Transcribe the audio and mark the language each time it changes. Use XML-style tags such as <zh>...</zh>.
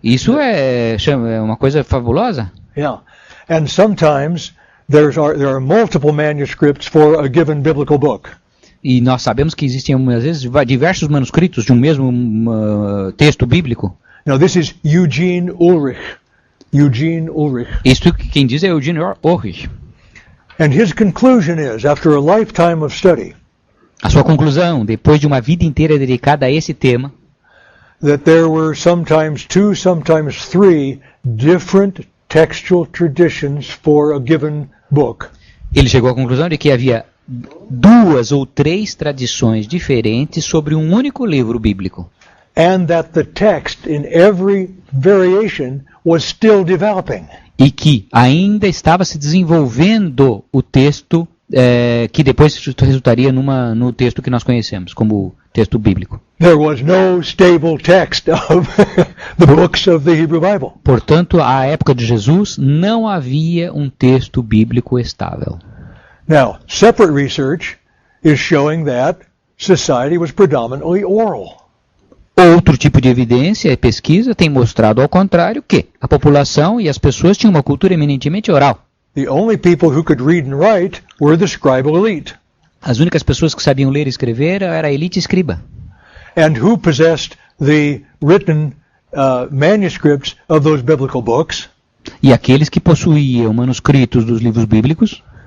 <pt>Isso é uma coisa fabulosa.</pt> <en>Yeah, and sometimes there are multiple manuscripts for a given biblical book.</en> <pt>E nós sabemos que existem, às vezes, diversos manuscritos de um mesmo texto bíblico.</pt> <en>Now this is Eugene Ulrich. Eugene Ulrich.</en> <pt>Isto quem diz é Eugene Ulrich.</pt> <en>And his conclusion is, after a lifetime of study,</en> <pt>A sua conclusão, depois de uma vida inteira dedicada a esse tema,</pt> <en>that there were sometimes 2, sometimes 3 different textual traditions for a given book.</en> <pt>ele chegou à conclusão de que havia 2 ou 3 tradições diferentes sobre um único livro bíblico.</pt> <en>And that the text in every variation was still developing.</en> <pt>E que ainda estava se desenvolvendo o texto que depois resultaria no texto que nós conhecemos como texto bíblico.</pt> <en>There was no stable text of the books of the Hebrew Bible.</en> <pt>Portanto, à época de Jesus, não havia um texto bíblico estável.</pt> <en>Now, separate research is showing that society was predominantly oral.</en> <pt>Outro tipo de evidência e pesquisa tem mostrado ao contrário que a população e as pessoas tinham uma cultura eminentemente oral.</pt> <en>The only people who could read and write were the scribal elite.</en> <pt>As únicas pessoas que sabiam ler e escrever era a elite escriba.</pt> <en>And who possessed the written manuscripts of those biblical books.</en> <pt>E aqueles que possuíam manuscritos dos livros bíblicos,</pt>